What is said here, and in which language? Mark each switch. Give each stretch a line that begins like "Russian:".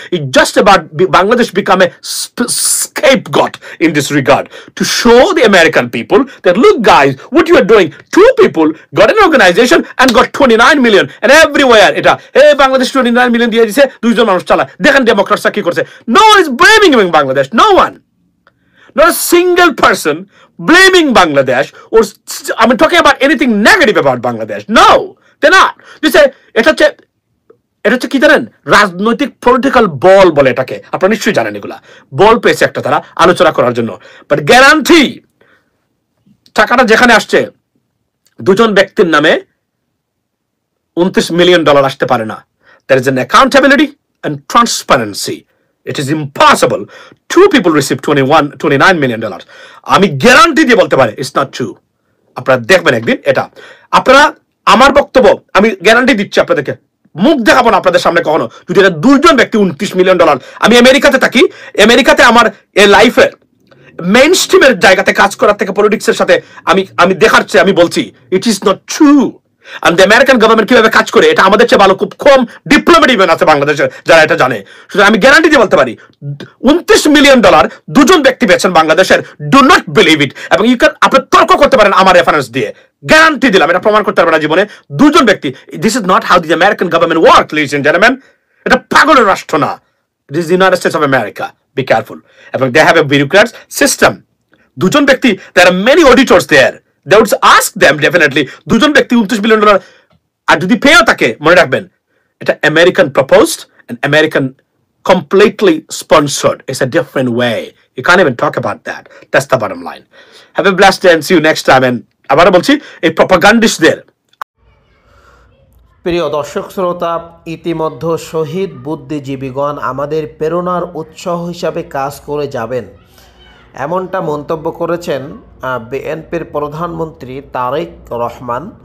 English: It's just about Bangladesh become a scapegoat in this regard, to show the American people that, look guys, what you are doing, two people got an organization and got 29 million, and everywhere এটা, hey Bangladesh 29 million
Bangla: দিয়ে দিয়েছে, দুইজন মানুষ চালায়, দেখেন ডেমোক্রেটসরা কি করছে।
English: No one is blaming Bangladesh, no one. Not a single person blaming Bangladesh or talking about anything negative about Bangladesh. No, they're not. They say
Bangla: এটা হচ্ছে এটা হচ্ছে কি জানেন, রাজনৈতিক পলিটিক্যাল বল বলে এটাকে, আপনারা নিশ্চয়ই জানেন। এগুলা বল পেয়েছে একটা তারা আলোচনা করার জন্য। বাট গ্যারান্টি টাকাটা যেখানে আসছে দুজন ব্যক্তির নামে $29 মিলিয়ন আসতে পারে না।
English: There is an accountability and transparency. It is impossible. Two people received $29 million.
Bangla: আমি গ্যারান্টি দিয়ে বলতে পারি
English: It's not true.
Bangla: আপনারা দেখবেন একদিন এটা। আপনারা আমার বক্তব্য আমি গ্যারান্টি দিচ্ছি আপনাদেরকে, মুখ দেখাবো না আপনাদের সামনে কখনো, যদি এটা দুইজন ব্যক্তি $29 মিলিয়ন। আমি আমেরিকাতে থাকি, আমেরিকাতে আমার এই লাইফের মেইন স্ট্রিমের জায়গাতে কাজ করার থেকে পলিটিক্সের সাথে আমি দেখার চেয়ে আমি বলছি
English: It is not true.
Bangla: Are the American government কিভাবে কাজ করে এটা আমাদের চেয়ে ভালো খুব কম ডিপ্লোম্যাটিক ম্যান আছে বাংলাদেশে যারা এটা জানে। সুতরাং আমি গ্যারান্টি দিয়ে বলতে পারি $29 মিলিয়ন দুজন ব্যক্তি পেয়েছেন বাংলাদেশের।
English: Do not believe it.
Bangla: এবং
English: you can,
Bangla: আপনি তর্ক করতে পারেন আমার রেফারেন্স দিয়ে, গ্যারান্টি দিলাম এটা প্রমাণ করতে পারবেন না জীবনে। দুজন ব্যক্তি,
English: This is not how the American government work ladies and gentleman.
Bangla: এটা পাগলের রাষ্ট্র না,
English: It is United States of America. Be careful. এবং they have a bureaucrats system.
Bangla: দুজন ব্যক্তি,
English: there are many auditors there. They would ask them definitely.
Bangla: দুজন ব্যক্তি $29 million আর যদি পেয়েও থাকে, মনে রাখবেন এটা American proposed
English: and American completely sponsored. It's a different way. You can't even talk about that. That's the bottom line. Have a blessed day and see you next time.
Bangla: And আবারও বলছি, এই প্রপাগান্ডিস্টদের। প্রিয় দর্শক শ্রোতা, ইতিমধ্যে শহীদ বুদ্ধিজীবীগণ আমাদের প্রেরণার উৎস হিসাবে কাজ করে যাবেন, এমনটা মন্তব্য করেছেন বিএনপির প্রধানমন্ত্রী তারেক রহমান।